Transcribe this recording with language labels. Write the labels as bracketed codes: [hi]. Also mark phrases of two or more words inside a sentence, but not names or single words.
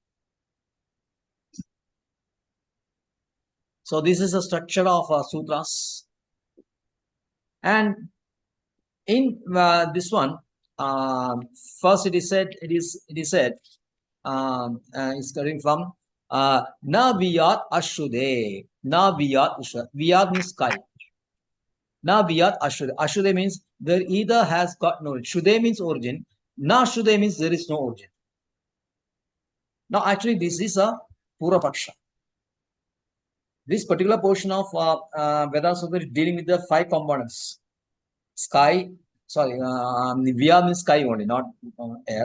[en] So this is the structure of sutras. And in this one, first it is said, it's coming from [sa] Na Viyat Ashude. Na Viyat Ashude. [en] Viyat means sky. [sa] Na Viyat Ashude. [en] Ashude means there either has got no. Shude means origin. [sa] Na Shude [en] means there is no origin. Now, actually, this is a [sa] Purva Paksha. [en] This particular portion of Vedanta Sutra is dealing with the 5 components. Sky, sorry, Vya means sky only, not air.